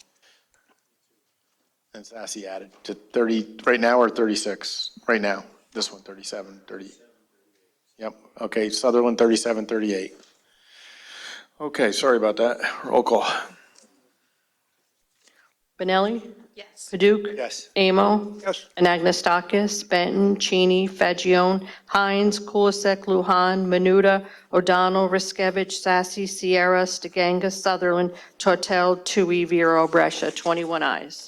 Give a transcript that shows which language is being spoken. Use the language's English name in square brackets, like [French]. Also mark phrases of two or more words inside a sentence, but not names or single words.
[English] And Sassy added to 30, right now or 36? Right now, this one, 37, 30. Yep, okay, Sutherland, 37, 38. Okay, sorry about that. Roll call. Benelli? Yes. Paduk? Yes. Amo? Yes. Anagnestakis, Benton, Cheney, Fagion, Hines, Kulisek, Lujan, Menuda, O'Donnell, Riskevich, Sassy, Sierra, Stiganga, Sutherland, Tortel, Tui, Vero, Brescia, 21 ayes.